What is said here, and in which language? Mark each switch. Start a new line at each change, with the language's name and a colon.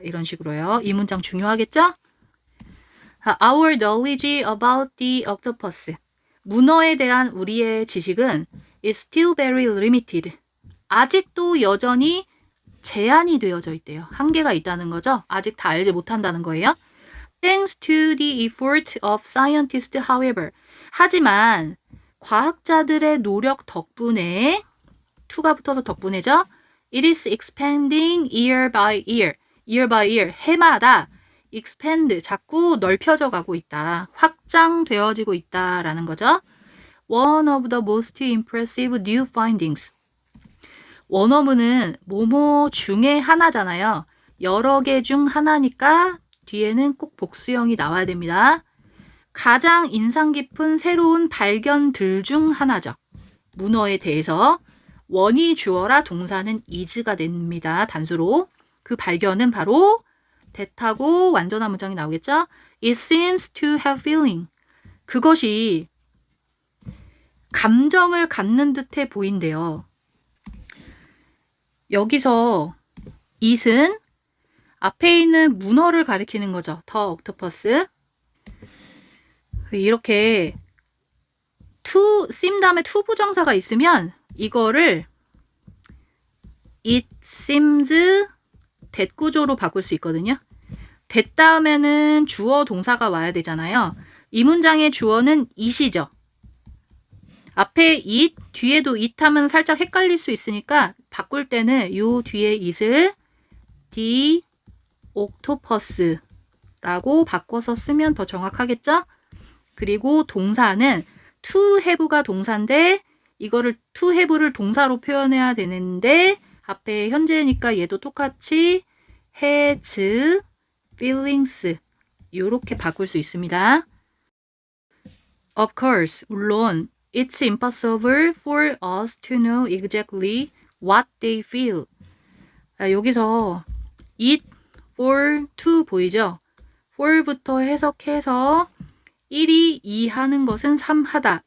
Korean: 이런 식으로요. 이 문장 중요하겠죠?
English: Our knowledge about the octopus.
Korean: 문어에 대한 우리의 지식은
English: is still very limited.
Korean: 아직도 여전히 제한이 되어져 있대요. 한계가 있다는 거죠. 아직 다 알지 못한다는 거예요.
English: Thanks to the effort of scientists, however.
Korean: 하지만 과학자들의 노력 덕분에 to가 붙어서 덕분에죠.
English: It is expanding year by year. year by year.
Korean: 해마다 expand. 자꾸 넓혀져 가고 있다. 확장되어지고 있다라는 거죠.
English: One of the most impressive new findings.
Korean: 원어문은 뭐뭐 중에 하나잖아요. 여러 개 중 하나니까 뒤에는 꼭 복수형이 나와야 됩니다. 가장 인상 깊은 새로운 발견들 중 하나죠. 문어에 대해서 원이 주어라 동사는 is가 됩니다. 단수로. 그 발견은 바로 that하고 완전한 문장이 나오겠죠.
English: It seems to have feeling.
Korean: 그것이 감정을 갖는 듯해 보인대요. 여기서 it은 앞에 있는 문어를 가리키는 거죠. 더 옥토퍼스. 이렇게 to seem 다음에 to 부정사가 있으면 이거를
English: it seems that
Korean: 구조로 바꿀 수 있거든요. that 다음에는 주어 동사가 와야 되잖아요. 이 문장의 주어는 it이죠. 앞에 it, 뒤에도 it 하면 살짝 헷갈릴 수 있으니까 바꿀 때는 요 뒤에 it을
English: the octopus
Korean: 라고 바꿔서 쓰면 더 정확하겠죠? 그리고 동사는 to have가 동사인데 이거를 to have를 동사로 표현해야 되는데 앞에 현재니까 얘도 똑같이
English: has feelings
Korean: 이렇게 바꿀 수 있습니다.
English: Of course,
Korean: 물론
English: it's impossible for us to know exactly what they feel.
Korean: 여기서 it, for, to 보이죠? for부터 해석해서 1이 2 하는 것은 3 하다.